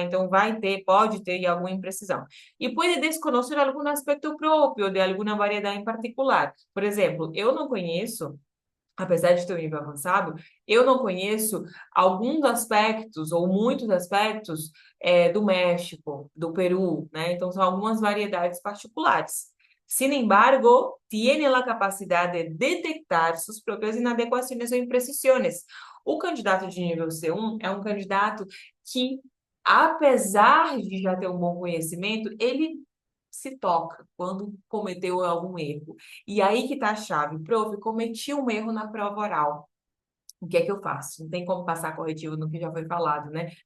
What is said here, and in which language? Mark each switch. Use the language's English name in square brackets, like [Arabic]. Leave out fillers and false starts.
[Portuguese] Então, pode ter alguma imprecisão. E pode desconhecer algum aspecto próprio de alguma variedade em particular. Por exemplo, eu não conheço, apesar de ter um nível avançado, eu não conheço alguns aspectos, ou muitos aspectos, do México, do Peru, né? Então, são algumas variedades particulares. [Spanish] Sin embargo, tiene la capacidad de detectar sus propias inadequaciones [Portuguese] ou imprecisões. O candidato de nível C1 é um candidato que, apesar de já ter um bom conhecimento, ele se toca quando cometeu algum erro. E aí que tá a chave. Prof, cometi um erro na prova oral. O que é que eu faço? Não tem como passar corretivo no que já foi falado, né?